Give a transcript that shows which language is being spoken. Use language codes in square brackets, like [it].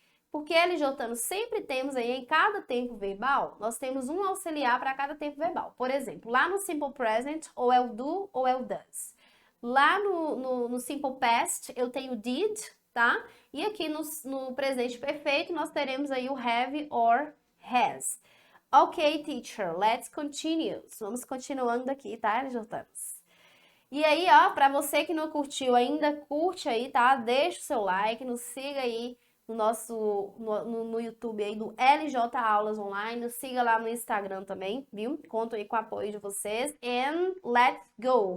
[pt] Porque, LJanos, sempre temos aí, em cada tempo verbal, nós temos um auxiliar para cada tempo verbal. Por exemplo, lá no Simple Present, ou é o do ou é o does. Lá no Simple Past, eu tenho did, tá? E aqui no presente perfeito, nós teremos aí o [en] have or has. Ok, teacher, let's continue. [pt] Vamos continuando aqui, tá, LJanos? E aí, ó, para você que não curtiu ainda, curte aí, tá? Deixa o seu like, nos siga aí no YouTube aí do LJ Aulas Online, nos siga lá no Instagram também, viu? Conto aí com o apoio de vocês. [en] And let's go!